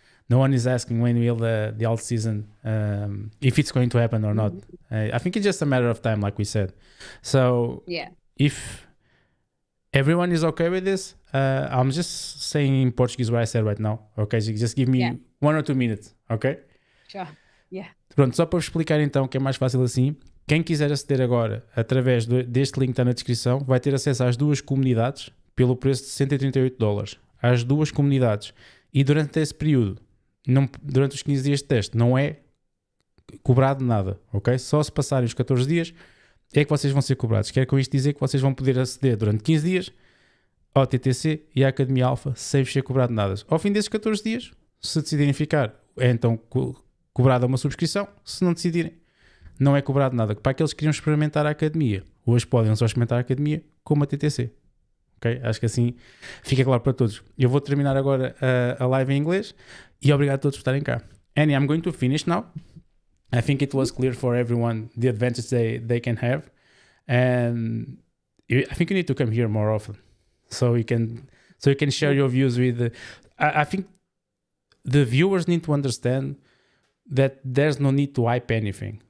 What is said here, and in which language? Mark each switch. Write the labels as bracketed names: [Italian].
[English] No one is asking when will the alt season, if it's going to happen or not. I think it's just a matter of time, like we said. So if everyone is okay with this, I'm just saying in Portuguese what I said right now. Ok? Just give me 1 or 2 minutes, ok? Sure. Yeah. [Portuguese] Pronto, só para vos explicar então, que é mais fácil assim. Quem quiser aceder agora, através deste link que está na descrição, vai ter acesso às 2 comunidades pelo preço de $138. Às 2 comunidades. E durante esse período, durante os 15 dias de teste, não é cobrado nada, ok? Só se passarem os 14 dias é que vocês vão ser cobrados. Quero com isto dizer que vocês vão poder aceder durante 15 dias ao TTC e à Academia Alfa sem vos ser cobrado nada. Ao fim desses 14 dias, se decidirem ficar, é então cobrada uma subscrição. Se não decidirem, não é cobrado nada. Para aqueles que queriam experimentar a Academia, hoje podem só experimentar a Academia como a TTC. Okay? Acho que assim fica claro para todos. Eu vou terminar agora a live em inglês e obrigado a todos por estarem cá. [English] Annie, I'm going to finish now. I think it was clear for everyone the advantage they can have. And I think you need to come here more often so you can share your views with I think the viewers need to understand that there's no need to hype anything.